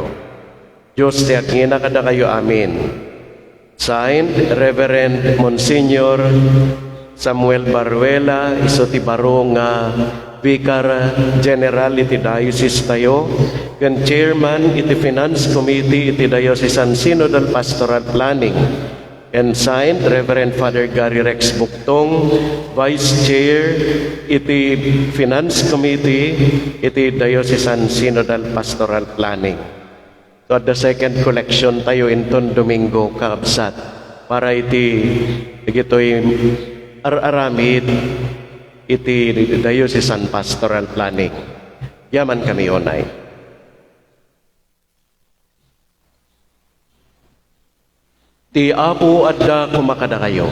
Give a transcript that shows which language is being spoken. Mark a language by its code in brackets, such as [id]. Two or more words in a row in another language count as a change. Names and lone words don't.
[ilo] Dios ti agngina kada kayo, amin. Signed, Reverend Monsignor Samuel Baruela, iso ti baro nga Vicar General iti Diocese tayo, ken Chairman iti Finance Committee iti Diocesan Synodal Pastoral Planning, [en] and signed, [ilo] Reverend Father Gary Rex Buktong, Vice Chair iti Finance Committee iti Diocesan Synodal Pastoral Planning. [en] So at the second collection [ilo] tayo inton Domingo kaabsat para iti gitoy araramid iti diocesan pastoral planning. Yaman kami onay. Ti Apo adda kumakada kayo.